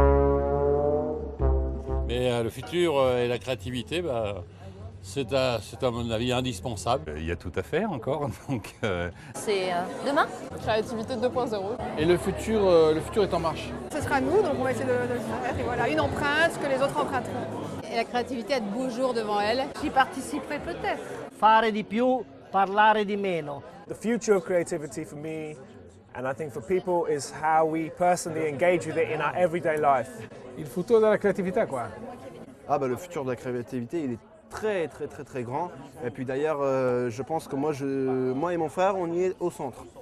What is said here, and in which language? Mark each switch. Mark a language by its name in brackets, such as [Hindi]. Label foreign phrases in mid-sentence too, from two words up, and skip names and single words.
[French] Mais le futur et la créativité, c'est à mon avis indispensable. Il y a tout à faire encore, donc... C'est demain. Créativité 2.0. Et le futur est en marche. Ce sera nous, donc on va essayer de le faire. Et voilà, une empreinte que les autres emprunteront. Et la créativité a de beaux jours devant elle. J'y participerai peut-être. [Italian] Fare di più, parlare di meno. [English] The future of creativity for me, and I think for people, is how we personally engage with it in our everyday life. [Italian] Il futuro della creatività, [French] quoi. Le futur de la créativité, il est très grand. Et puis d'ailleurs, je pense que moi et mon frère, on y est au centre.